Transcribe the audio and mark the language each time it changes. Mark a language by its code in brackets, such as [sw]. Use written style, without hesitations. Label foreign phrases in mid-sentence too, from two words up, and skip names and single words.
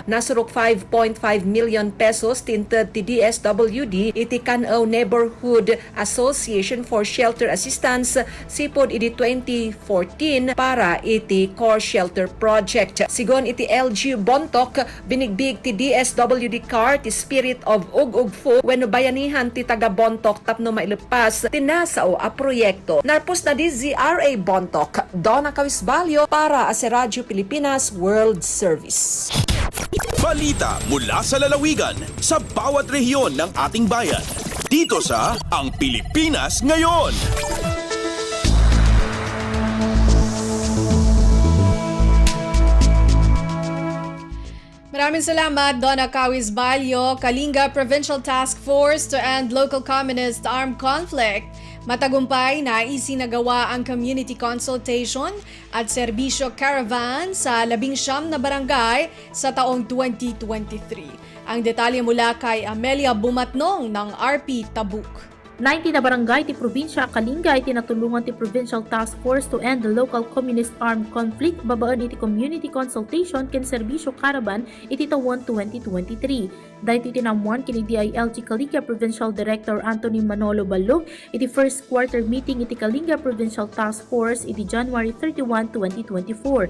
[ilo] Nasurok 5.5 million pesos tinted ti DSWD iti Kanaw Neighborhood Association for Shelter Assistance sipod iti 2014 para iti Core Shelter Project. Sigon iti LGU Bontoc, binigbig ti DSWD CAR ti Spirit of Ug-Ugfo wenno bayanihan ti taga Bontoc tapno mailepas ti nasao a proyekto. Narpos na di ZRA Bontoc, Donna Cawis Balio [tl] para sa [ilo] Radyo Pilipinas World Service. [tl] Balita mula sa lalawigan sa bawat rehiyon ng ating bayan. Dito sa Ang Pilipinas Ngayon. Maraming salamat, Donna Cawis Balio. [en] Kalinga Provincial Task Force to End Local Communist Armed Conflict. [tl] Matagumpay na isinagawa ang [en] community consultation [tl] at serbisyo caravan sa 19 na barangay sa taong 2023. Ang detalye mula kay Amelia Bumatnong ng RP Tabuk. [ilo] 90 na barangay ti probinsya Kalinga iti natulungan ti Provincial Task Force to End the Local Communist Armed Conflict babaan iti [en] community consultation [ilo] ken serbisyo karaban iti tawon 2023. Dahil tinamuan kini DILG Kalinga Provincial Director Anthony Manolo Balog iti [en] first quarter meeting [ilo] iti Kalinga Provincial Task Force iti January 31, 2024.